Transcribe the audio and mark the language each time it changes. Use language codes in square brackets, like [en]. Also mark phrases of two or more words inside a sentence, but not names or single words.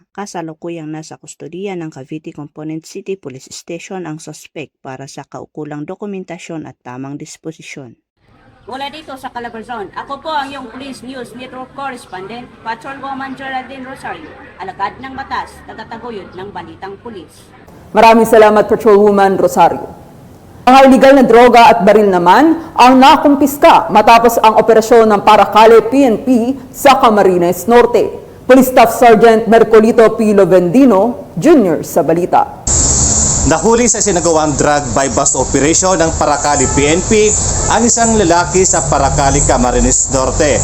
[tl] Kasalukuyang nasa kustodiya ng Cavite Component City Police Station ang suspect para sa kaukulang dokumentasyon at tamang disposisyon. Mula dito sa Calabarzon, ako po ang iyong Police News Network Correspondent, Patrolwoman Geraldine Rosario, alagad ng batas, tagataguyod ng Balitang Pulis. Maraming salamat, Patrolwoman Rosario. Mga iligal na droga at baril naman ang nakumpiska matapos ang operasyon ng Paracale PNP sa Camarines Norte. Police Staff Sergeant Mercolito P. Lovendino, Jr. sa balita. Nahuli sa sinagawang [en] drug by bust operation [tl] ng Paracale PNP ang isang lalaki sa Paracale, Camarines Norte.